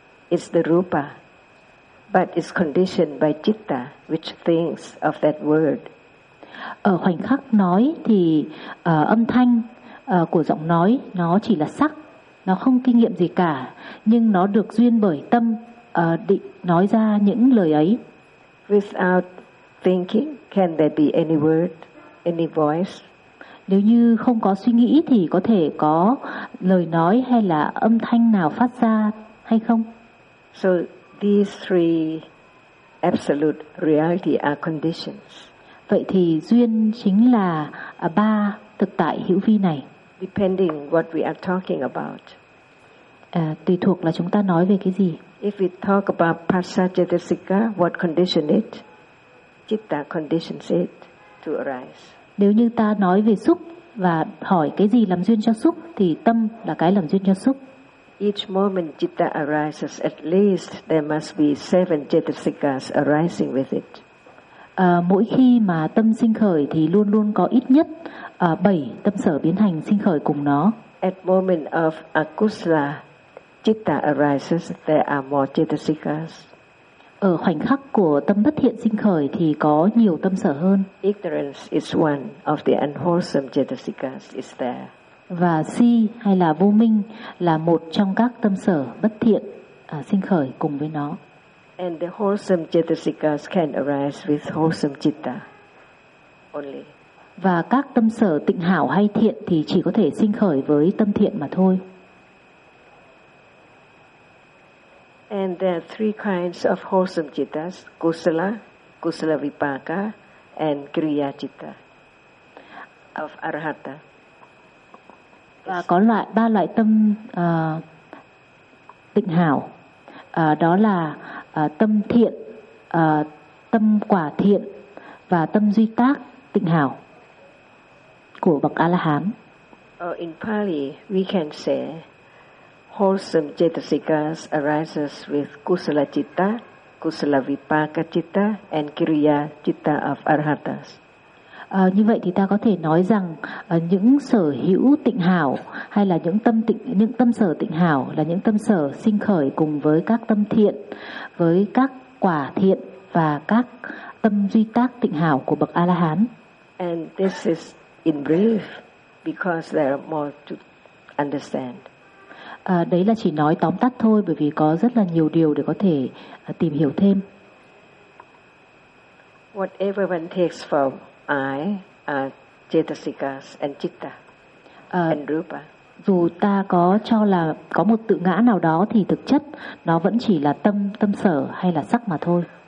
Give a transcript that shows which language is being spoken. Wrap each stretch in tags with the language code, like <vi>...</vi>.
<en>It's the rupa, but it's conditioned by citta, which thinks of that word.</en> <vi>Ở khoảnh khắc nói thì âm thanh của giọng nói nó chỉ là sắc, nó không kinh nghiệm gì cả, nhưng nó được duyên bởi tâm. Định nói ra những lời ấy.</vi> <en>Without thinking, can there be any word, any voice?</en> <vi>Nếu như không có suy nghĩ thì có thể có lời nói hay là âm thanh nào phát ra hay không?</vi> <en>So these three absolute reality are conditions.</en> <vi>Vậy thì duyên chính là ba thực tại hữu vi này.</vi> <en>Depending what we are talking about.</en> <vi>Tùy thuộc là chúng ta nói về cái gì.</vi> <en>If we talk about paccha-cetasika, what conditions it? Citta conditions it to arise.</en> <vi>Nếu như ta nói về xúc và hỏi cái gì làm duyên cho xúc thì tâm là cái làm duyên cho xúc.</vi> <en>Each moment citta arises, at least there must be 7 cetasikas arising with it.</en> <vi>Mỗi khi mà tâm sinh khởi thì luôn luôn có ít nhất 7 tâm sở biến hành sinh khởi cùng nó.</vi> <en>At moment of akusala citta arises, there are more cetasikas.</en> <vi>Ở khoảnh khắc của tâm bất thiện sinh khởi thì có nhiều tâm sở hơn.</vi> <en>Ignorance is one of the unwholesome cetasikas is there.</en> <vi>Và si hay là vô minh là một trong các tâm sở bất thiện sinh khởi cùng với nó.</vi> <en>And the wholesome cetasikas can arise with wholesome citta only.</en> <vi>Và các tâm sở tịnh hảo hay thiện thì chỉ có thể sinh khởi với tâm thiện mà thôi.</vi> <en>And there are three kinds of wholesome cittas: kusala, kusala vipaka, and kriya citta of arhata.</en> <vi>Và có loại ba loại tâm tịnh hảo, đó là tâm thiện, tâm quả thiện và tâm duy tác tịnh hảo của bậc A-la-hán.</vi> <en>In Pali, we can say wholesome cetasikas arises with kusala citta, kusala vipaka citta, and kriya citta of arhatas.</en> <vi>Như vậy thì ta có thể nói rằng những sở hữu tịnh hảo hay là những tâm sở tịnh hảo là những tâm sở sinh khởi cùng với các tâm thiện, với các quả thiện và các tâm duy tác tịnh hảo của bậc A-la-hán.</vi> <en>And this is in brief. because there are more to understand.</en> <vi>Đấy là chỉ nói tóm tắt thôi, bởi vì có rất là nhiều điều để có thể tìm hiểu thêm.</vi> <en>Whatever one takes from I, cetasikas and citta and rupa.</en> <vi>Dù ta có cho là có một tự ngã nào đó thì thực chất nó vẫn chỉ là tâm, tâm sở hay là sắc mà thôi.</vi>